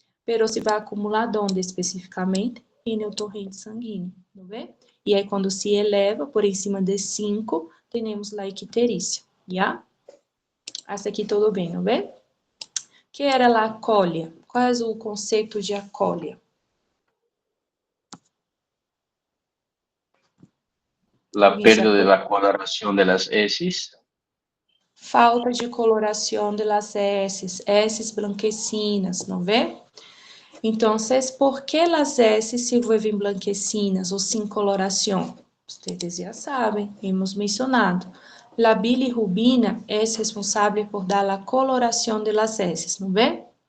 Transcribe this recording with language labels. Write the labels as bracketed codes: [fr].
[pt] Pero se vai acumular onde especificamente? No torrente sanguíneo, não vê? E aí, quando se eleva por em cima de 5, temos a icterícia, já? Essa aqui tudo bem, não vê? Que era a acólia? Qual é o conceito de acólia? [es] La pérdida de la coloración de las heces. [pt] Falta de coloração [es] de las heces blanquecinas, [pt] não vê? Então, por que as heces [es] se vuelven blanquecinas [pt] ou sem coloração? Vocês já sabem, [es] hemos mencionado. La bilirrubina [pt] é responsável por dar a coloração [es] de las heces, [pt] não vê?